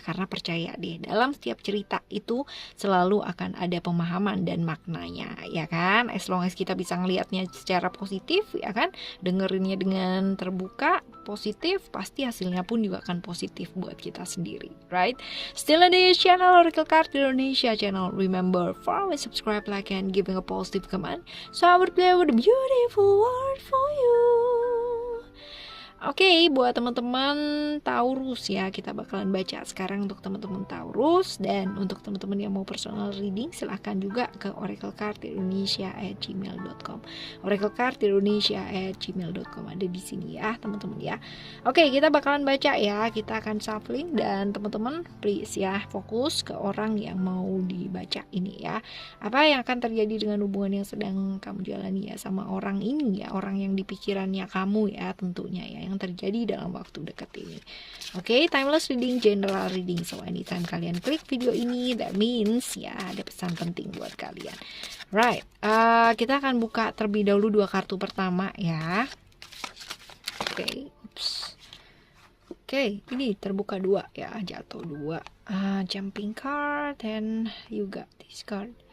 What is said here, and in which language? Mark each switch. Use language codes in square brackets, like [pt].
[id] Karena percaya deh, dalam setiap cerita itu selalu akan ada pemahaman dan maknanya ya kan. [en] As long as [id] kita bisa ngelihatnya secara positif ya kan, dengerinnya dengan terbuka, positif, pasti hasilnya pun juga akan positif buat kita sendiri, right? Still ada di channel Oracle Card Indonesia Channel. [en] Remember, follow, subscribe, like, and giving a positive comment. So I would play with a beautiful word for you. [id] Oke, buat teman-teman Taurus ya, kita bakalan baca sekarang untuk teman-teman Taurus. Dan untuk teman-teman yang mau personal reading, silahkan juga ke oraclecardindonesia@gmail.com. oraclecardindonesia@gmail.com ada di sini ya teman-teman ya. Oke, kita bakalan baca ya, kita akan shuffling. Dan teman-teman please ya, fokus ke orang yang mau dibaca ini ya. Apa yang akan terjadi dengan hubungan yang sedang kamu jalani ya sama orang ini ya, orang yang di pikirannya kamu ya tentunya ya, yang terjadi dalam waktu dekat ini. [en] Oke, timeless reading, general reading. So anytime [id] kalian klik video ini, [en] that means [id] ya ada pesan penting buat kalian. Right, kita akan buka terlebih dahulu dua kartu pertama ya. Oke, Oke, ini terbuka dua ya, jatuh dua. [en] Jumping card and you got this card.